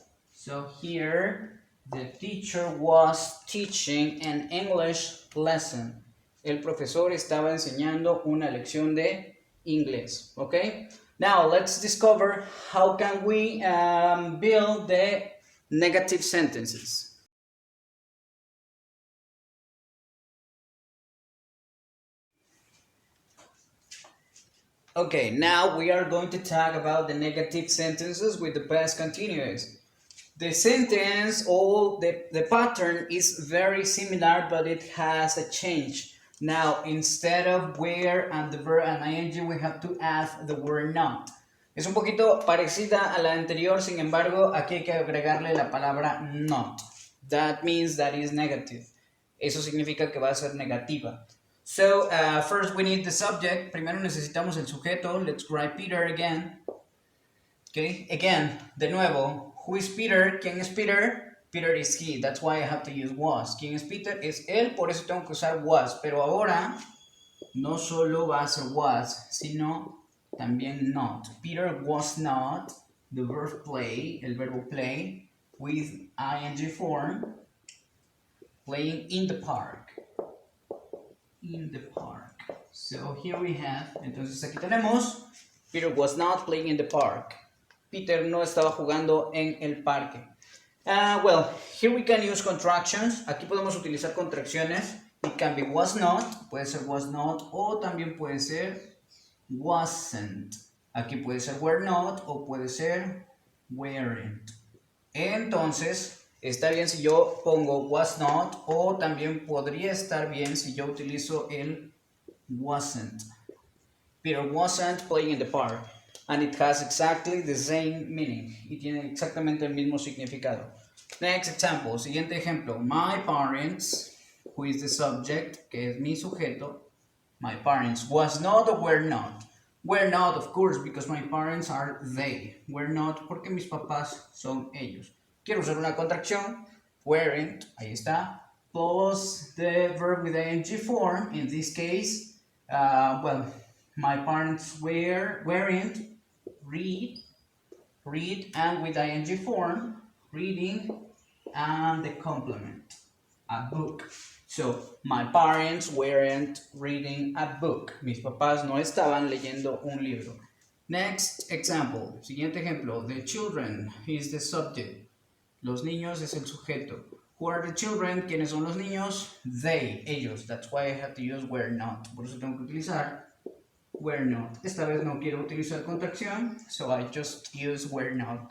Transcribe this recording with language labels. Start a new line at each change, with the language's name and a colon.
English: So here, the teacher was teaching an English lesson.
Spanish: El profesor estaba enseñando una lección de inglés.
English: Okay? Now, let's discover how can we build the negative sentences. Okay, now we are going to talk about the negative sentences with the past continuous. The sentence, the pattern is very similar, but it has a change. Now, instead of where and the verb and ing, we have to add the word not.
Spanish: Es un poquito parecida a la anterior, sin embargo, aquí hay que agregarle la palabra not.
English: That means that is negative.
Spanish: eso significa que va a ser negativa.
English: So, first we need the subject.
Spanish: Primero necesitamos el sujeto.
English: Let's write Peter again. Okay, again,
Spanish: de nuevo,
English: who is Peter?
Spanish: ¿Quién es Peter?
English: Peter is he, that's why I have to use was.
Spanish: ¿Quién es Peter? Es él, por eso tengo que usar was. Pero ahora, no solo va a ser was, sino también not.
English: Peter was not, the verb play,
Spanish: el verbo play,
English: with ing form, playing in the park. In the park. So here we have,
Spanish: entonces aquí tenemos,
English: Peter was not playing in the park.
Spanish: Peter no estaba jugando en el parque.
English: Well, here we can use contractions.
Spanish: Aquí podemos utilizar contracciones.
English: It can be was not,
Spanish: puede ser
English: was not,
Spanish: o también puede ser
English: wasn't.
Spanish: Aquí puede ser were not o puede ser weren't. Entonces, está bien si yo pongo was not, o también podría estar bien si yo utilizo el wasn't.
English: Peter wasn't playing in the park. And it has exactly the same meaning.
Spanish: Y tiene exactamente el mismo significado.
English: Next example,
Spanish: siguiente ejemplo.
English: My parents, who is the subject,
Spanish: que es mi sujeto.
English: My parents was not or were not. Were not, of course, because my parents are they.
Spanish: Were not, porque mis papás son ellos. Quiero usar una contracción. Weren't, ahí está.
English: Plus the verb with ing form. In this case, well, my parents weren't read, and with ing form, reading, and the complement, a book. So, my parents weren't reading a book.
Spanish: Mis papás no estaban leyendo un libro.
English: Next example,
Spanish: siguiente ejemplo.
English: The children is the subject.
Spanish: Los niños es el sujeto.
English: Who are the children?
Spanish: ¿Quiénes son los niños?
English: They,
Spanish: ellos.
English: That's why I have to use were not.
Spanish: Por eso tengo que utilizar were not. Esta vez no quiero utilizar contracción,
English: so I just use were not.